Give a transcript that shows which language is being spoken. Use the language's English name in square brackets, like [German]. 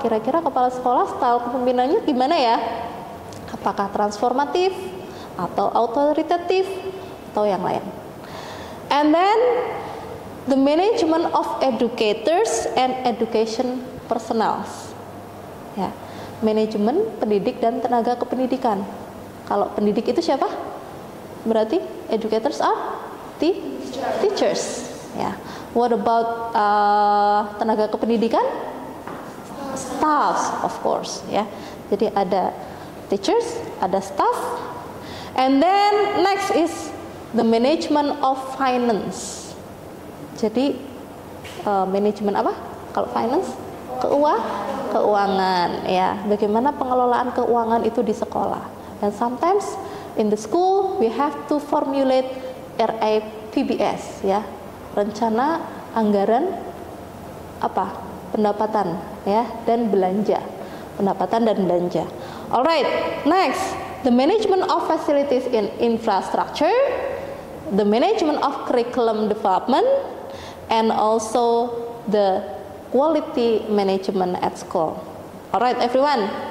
[Indonesian] Kira-kira kepala sekolah style kepemimpinannya gimana ya? Apakah transformatif atau autoritatif atau yang lain? [English] And then the management of educators and education personnel. [Indonesian] Ya, manajemen pendidik dan tenaga kependidikan. Kalau pendidik itu siapa? Berarti [English] educators are teachers. Ya. What about [Indonesian] tenaga kependidikan? [English] Staffs, of course. Ya. [Indonesian] Jadi ada [English] teachers, ada staff, and then next is the management of finance. [Indonesian] Jadi manajemen apa? Kalau finance, keuangan, ya. Bagaimana pengelolaan keuangan itu di sekolah. [English] And sometimes in the school we have to formulate RAPBS, ya. [Indonesian] Rencana anggaran apa? Pendapatan, ya, dan belanja. Pendapatan dan belanja. [English] Alright, next, the management of facilities in infrastructure, the management of curriculum development, and also the quality management at school. Alright, everyone.